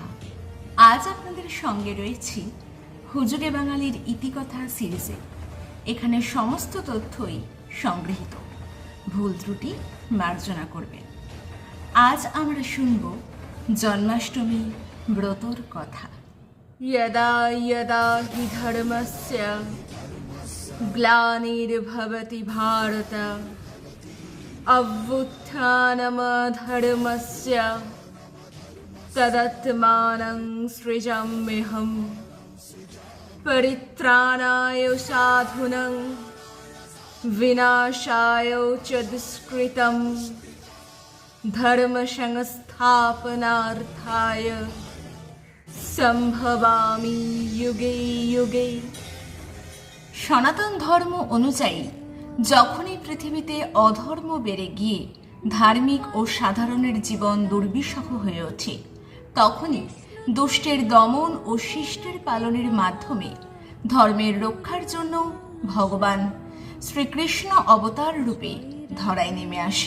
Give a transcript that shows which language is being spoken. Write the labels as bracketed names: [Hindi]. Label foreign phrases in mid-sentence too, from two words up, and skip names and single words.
[Bangla] আজ আপনাদের সঙ্গে রয়েছি হুজুগে বাঙালির ইতিকথা সিরিজে। এখানে সমস্ত তথ্যই সংগৃহীত, ভুল ত্রুটি মার্জনা করবেন। আজ আমরা শুনব জন্মাষ্টমী ব্রতর কথা। [Sanskrit] यदा यदा हि धर्मस्य ग्लानिर्भवति भारत अभ्युत्थानमधर्मस्य तदात्मानं सृजाम्यहं परित्राणाय साधूनां विनाशाय च दुष्कृतं धर्मसंस्थापनार्थाय সম্ভবামি যুগে যুগে। [Bangla] সনাতন ধর্ম অনুযায়ী যখনই পৃথিবীতে অধর্ম বেড়ে গিয়ে ধার্মিক ও সাধারণের জীবন দুর্বিষহ হয়ে ওঠে, তখনই দুষ্টের দমন ও শিষ্টের পালনের মাধ্যমে ধর্মের রক্ষার জন্য ভগবান শ্রীকৃষ্ণ অবতার রূপে ধরায় নেমে আসেন।